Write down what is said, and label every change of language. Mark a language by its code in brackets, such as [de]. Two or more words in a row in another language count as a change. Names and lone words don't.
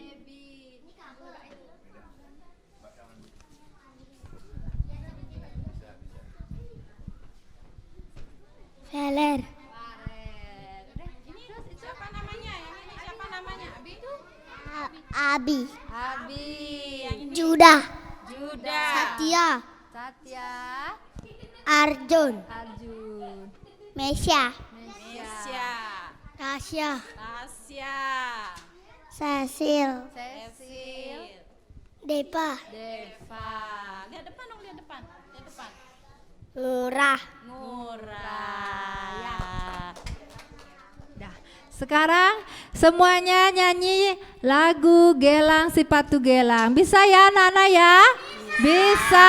[id] Feller. Ini siapa namanya? Yang ini siapa namanya? Abi? Abi. Abi. Judah. Juda. Satya. Satya. Arjun. Arjun. Mesya. Mesya. Tasya. Tasya. Cecil. Cecil. Depa. Deva. Lihat depan dong, lihat depan. Lihat depan. Ngurah. Ngurah. Ya. Dah. Sekarang semuanya nyanyi lagu Gelang Sipatu Gelang. Bisa ya anak-anak ya? Bisa.